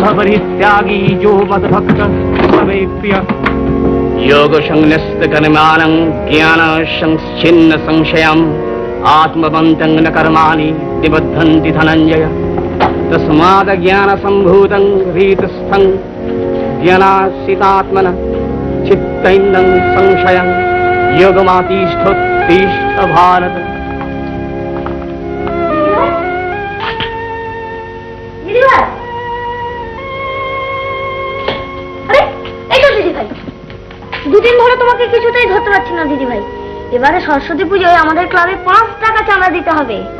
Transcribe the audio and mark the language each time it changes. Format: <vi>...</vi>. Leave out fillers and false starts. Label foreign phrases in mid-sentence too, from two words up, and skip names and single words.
<sa>परित्यागी जो मद्भक्तः समे प्रियः योग संन्यस्त कर्माणं ज्ञान संच्छिन्न संशयम् आत्मवन्तं न कर्माणि निबद्धन्ति धनञ्जय तस्माद् ज्ञान सम्भूतं रीतस्थं ज्ञानाश्रितात्मनः चित्तैनं संशयं योगमातिष्ठोत्तिष्ठ भारत।</sa> <bn>দুদিন ধরে তোমাকে কিছুতেই ধরতে পারছি না দিদি ভাই। এবারে সরস্বতী পুজোয় আমাদের ক্লাবে 5 টাকা চাঁদা দিতে হবে।</bn>